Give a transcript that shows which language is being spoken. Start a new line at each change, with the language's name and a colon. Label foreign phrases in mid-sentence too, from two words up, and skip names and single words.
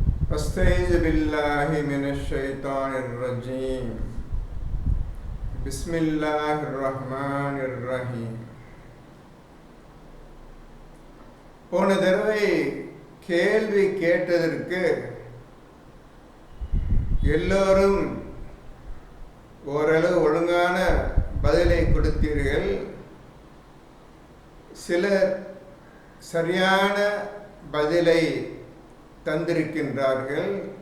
Arabic: أستعيذ بالله من الشيطان الرجيم بسم الله الرحمن الرحيم.
Tamil: போன தடவை கேள்வி கேட்டதற்கு எல்லோரும் ஓரளவு ஒழுங்கான பதிலை கொடுத்தீர்கள். சிலர் சரியான பதிலை தந்திருக்கின்றார்கள்.